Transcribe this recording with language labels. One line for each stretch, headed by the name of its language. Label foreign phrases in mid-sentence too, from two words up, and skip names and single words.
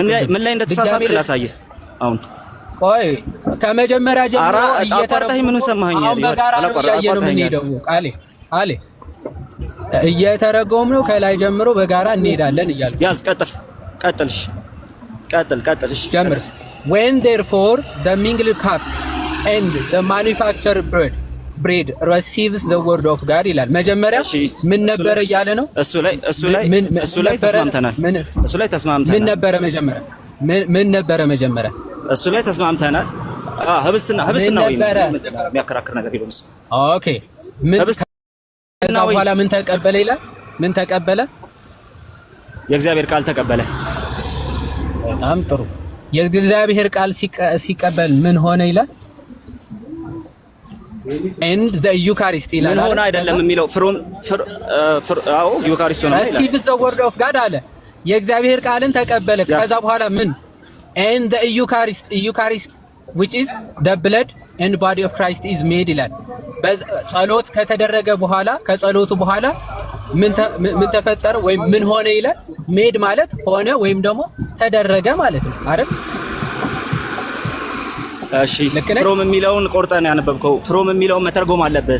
Amharic: ምን ላይ እንደተሳሳትክ ላሳየህ። አሁን ቆይ ከመጀመሪያ ጀምሮ አቋርጠኸኝ ምኑን ሰማኸኝ? ቃሌ እየተረጎምነው ከላይ ጀምሮ በጋራ እንሄዳለን እያልኩ ያዝ። ቀጥልሽ ጀምር።
English: when therefore the mingled cup and the manufactured bread receives the word of God
Amharic: ይላል። መጀመሪያ ምን ነበር እያለ ነው? እሱ ላይ ተስማምተናል። ምን ነበረ መጀመሪያ? እሱ ላይ ተስማምተናል። ህብስትና ወይ የሚያከራክር ነገር የለም። ኦኬ ከዛ በኋላ ምን ተቀበለ ይላል? ምን ተቀበለ? የእግዚአብሔር ቃል ተቀበለ። በጣም ጥሩ። የእግዚአብሔር ቃል ሲቀበል ምን ሆነ ይላል?
English: and the eucharist ይላል።
Amharic: ምን ሆነ አይደለም የሚለው አዎ ዩካሪስት ነው ይላል።
English: receive the word of God
Amharic: አለ። የእግዚአብሔር ቃልን ተቀበለ። ከዛ በኋላ ምን
English: and the eucharist which is the blood and body of Christ is made
Amharic: ይላል። ጸሎት ከተደረገ በኋላ ከጸሎቱ በኋላ ምን ተፈጠረ ወይም ምን ሆነ ይላል? ሜድ ማለት ሆነ ወይም ደግሞ ተደረገ ማለት ነው አይደል? እሺ ፍሮም የሚለውን ቆርጠን ያነበብከው ፍሮም የሚለውን መተርጎም አለበት።